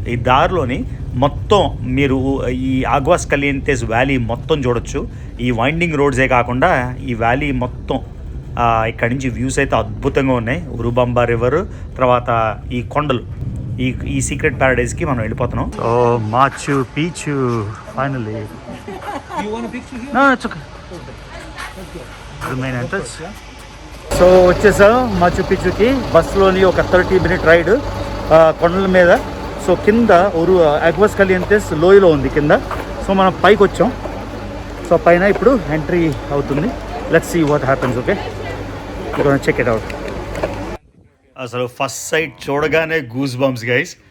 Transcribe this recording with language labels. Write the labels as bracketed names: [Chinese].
[Telugu] ఈ దారిలోని మొత్తం మీరు ఈ ఆగ్వాస్ కలియంతేస్ వ్యాలీ మొత్తం చూడొచ్చు. ఈ వైండింగ్ రోడ్సే కాకుండా ఈ వ్యాలీ మొత్తం ఇక్కడి నుంచి వ్యూస్ అయితే అద్భుతంగా ఉన్నాయి. ఉరుబంబా రివర్, తర్వాత ఈ కొండలు, ఈ సీక్రెట్ ప్యారడైజ్కి మనం వెళ్ళిపోతున్నాం. సో మాచు పీచు finally. [English] No, it's okay. The main entrance. [Telugu] So వచ్చేసాం మాచు పిచ్చుకి. బస్సులోని ఒక 30-minute రైడ్ కొండల మీద. సో కింద అగ్వాస్ కలియంతెస్ లోయలో ఉంది కింద. సో మనం పైకి వచ్చాం. సో పైన ఇప్పుడు ఎంట్రీ అవుతుంది. [English] Let's see what happens. Okay, check it out. [Telugu] అసలు ఫస్ట్ సైట్ చూడగానే గూస్ బంప్స్ గైస్.